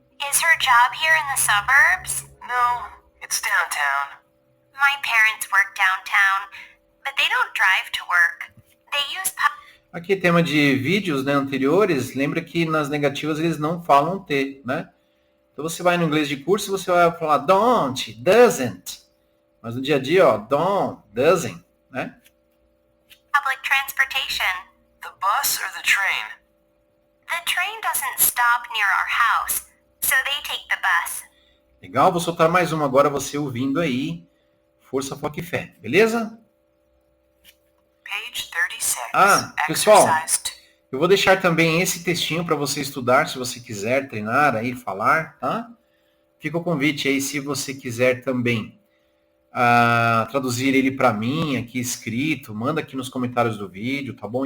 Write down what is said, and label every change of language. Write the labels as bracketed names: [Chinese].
[English] Is her job here in the suburbs? No, it's downtown. My parents work downtown, but they don't drive to work. They use [Portuguese] Aqui tema de vídeos, né, anteriores, lembra que nas negativas eles não falam T, né? Então você vai no inglês de curso, você vai falar don't, doesn't. Mas no dia a dia, ó, don't, doesn't, né? [English] public transportation. The bus or the train? The train doesn't stop near our house, so they take the bus. [Portuguese] Legal, vou soltar mais uma agora, você ouvindo aí. Força, foco e fé, beleza? [English] Page 36. [Portuguese] Pessoal, [English] exercise 2. [Portuguese] eu vou deixar também esse textinho para você estudar, se você quiser treinar aí, falar, tá? Fica o convite aí, se você quiser também traduzir ele para mim aqui escrito, manda aqui nos comentários do vídeo, tá bom?